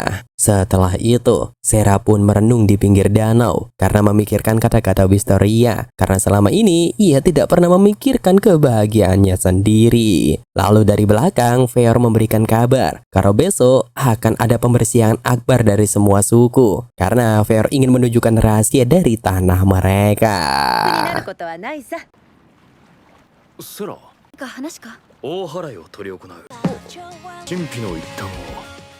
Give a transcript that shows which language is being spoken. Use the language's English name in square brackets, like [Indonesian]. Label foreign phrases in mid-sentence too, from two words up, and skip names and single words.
[Indonesian] Setelah itu, Sera pun merenung di pinggir danau karena memikirkan kata-kata Wisteria. Karena selama ini ia tidak pernah memikirkan kebahagiaannya sendiri. Lalu dari belakang, Feor memberikan kabar kalau besok akan ada pembersihan akbar dari semua suku. Karena Feor ingin menunjukkan rahasia dari tanah mereka. [Japanese] なることはないさ。セラ、か話か。大払いを執り行う。神秘の一端を